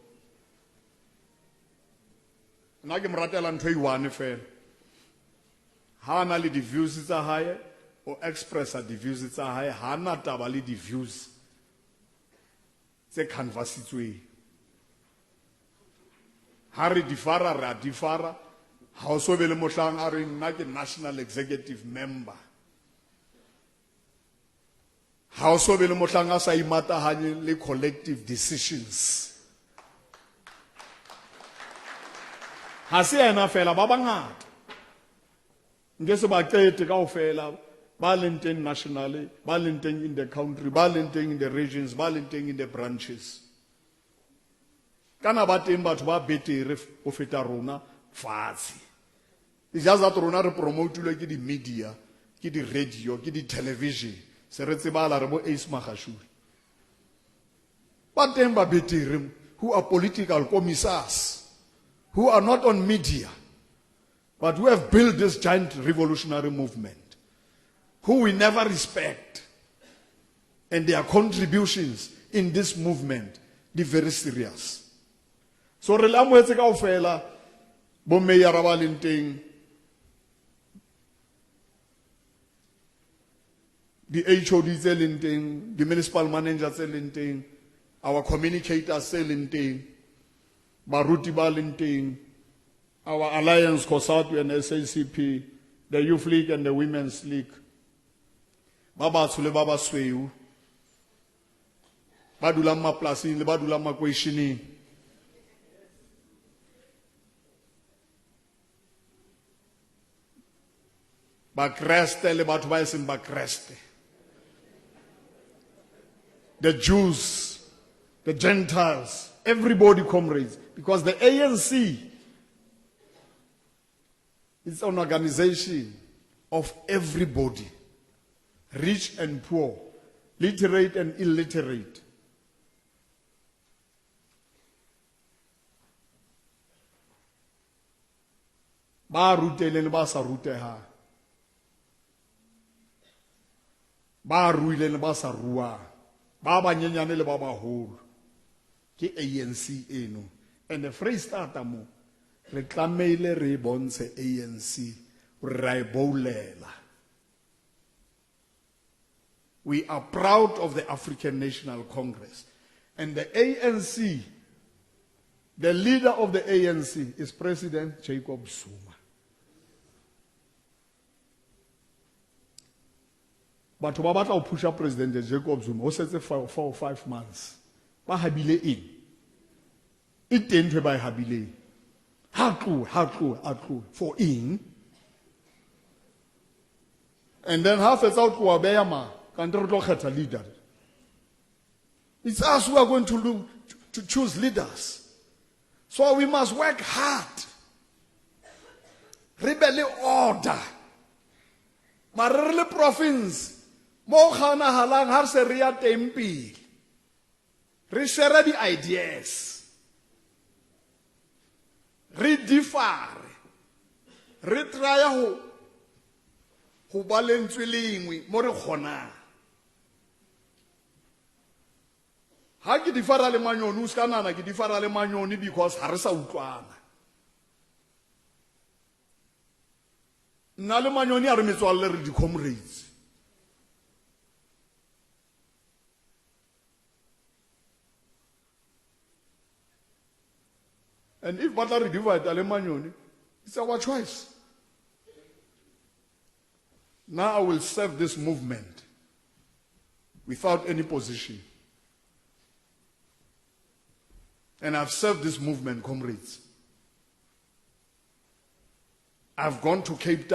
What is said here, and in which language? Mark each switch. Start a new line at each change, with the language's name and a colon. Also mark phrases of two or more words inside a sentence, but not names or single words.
Southern Sotho: Nna ke mratela ntho e one fela ha na le di views tsa hae o expressa di views tsa hae ha na taba le di views tse canvassitsweng ha re di fara ra di fara ha o so be le mohlang a re nna ke
English: national executive member
Southern Sotho: ha o so be le mohlang a sa imatahanye le
English: collective decisions.
Southern Sotho: Ha se ena fela ba bangata nke se ba qete kaofela ba leng teng nationally, ba leng teng
English: in the country,
Southern Sotho: ba leng teng
English: in the regions,
Southern Sotho: ba leng teng
English: in the branches.
Southern Sotho: kana ba teng batho ba betere go feta rona fatshe.
English: It's just that
Southern Sotho: rona re promote-ilwe ke di media, ke di radio, ke di television, se re tsebala re bo Ace Magashule. Ba teng ba betere
English: who are political commissars, who are not on media, but who have built this giant revolutionary movement, who we never respect, and their contributions in this movement, they're very serious.
Southern Sotho: So re la moetse kaofela bo mayor ba leng teng, the HOD tse leng teng,
English: the municipal manager
Southern Sotho: tse leng teng,
English: our communicators
Southern Sotho: tse leng teng, baruti ba leng teng,
English: our alliance COSATU and SACP, the Youth League and the Women's League,
Southern Sotho: ba batsho le ba basweu, ba dulang maplasing le ba dulang makweisheneng. Ba Kreste le batho ba eseng ba Kreste.
English: The Jews, the Gentiles, everybody, comrades, because the ANC is an organization of everybody, rich and poor, literate and illiterate.
Southern Sotho: Ba rutele le ba sa ruteha, ba ruile le ba sa rua, ba banyenyane le ba baholo, ke ANC eno. And the Freistata mo re tlameile re bontshe ANC ra e boulela.
English: We are proud of the African National Congress, and the ANC, the leader of the ANC is President Jacob Zuma.
Southern Sotho: But ba batla go pusha President Jacob Zuma o setse
English: 4 or 5 months.
Southern Sotho: Ba habile eng? E teng ntwe ba e habile. Ha tlo for eng?
English: And then half it's out to
Southern Sotho: beya ma kantle re tlo kgetha leader.
English: It's us who are going to choose leaders. So we must work hard.
Southern Sotho: Re be le order. Mare re le province mo khana halang har se re ya teng pele. Re share di ideas. Re differ. Re try ho ba lentswe lengwe mo re kgonang. Ha ke differa le manyoni o ska nana ke differa le manyoni because ha re sa utlwana. Nna le manyoni a re metswalle re di comrades.
English: And if
Southern Sotho: batla re divide le manyoni,
English: it's our choice. Now I will serve this movement without any position. And I've served this movement, comrades. I've gone to Cape Town.